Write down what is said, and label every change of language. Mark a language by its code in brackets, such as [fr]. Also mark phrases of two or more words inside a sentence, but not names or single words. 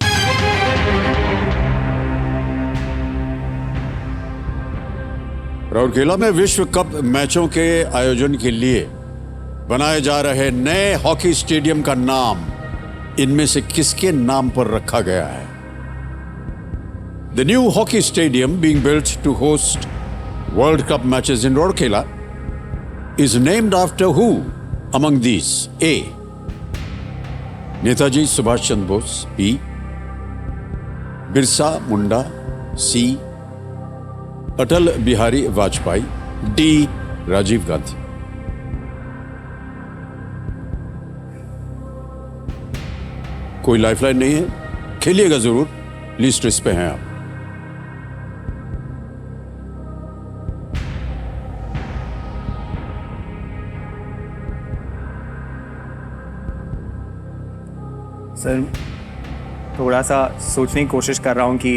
[hi] राउरकेला में विश्व कप मैचों के आयोजन के लिए बनाए जा रहे नए हॉकी स्टेडियम का नाम इनमें से किसके नाम पर रखा गया है? [en] The new hockey stadium being built to host World Cup matches in Rourkela is named after who among these? A. Netaji Subhash Chandra Bose. B. Birsa Munda. C. Atal Bihari Vajpayee. D. Rajiv Gandhi. [hi] कोई लाइफलाइन नहीं है, खेलिएगा जरूर, लिस्ट इस पे हैं आप। सर थोड़ा सा सोचने की कोशिश कर रहा हूँ कि